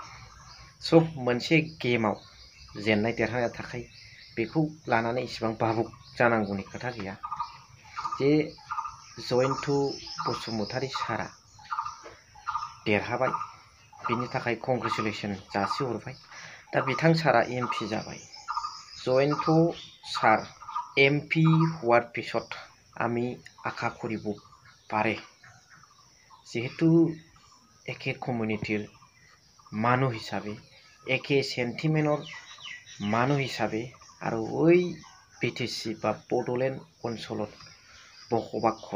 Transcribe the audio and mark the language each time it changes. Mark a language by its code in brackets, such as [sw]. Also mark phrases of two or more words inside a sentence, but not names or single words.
[brx] स' मोनसे गेमाव जेननाय देरहानाया थाखाय बेखौ लानानै इसेबां बाबुक जानांगौनि खोथा गैया जे जयन्त बसुमतारी सारा देरहाबाय, बिनि थाखाय कंग्रेचुलेसन जासिहरबाय। दा बिथां सारा MP जाबाय। [as] जयन्त सार MP হোৱাৰ পিছত আমি আশা কৰিব পাৰে যেহেতু একে কমিউনিটিৰ মানুহ হিচাপে, একে সেন্টিমেন্টৰ মানুহ হিচাপে আৰু ওই BTC বা বড়োলেণ্ড অঞ্চলত বসবাস কৰা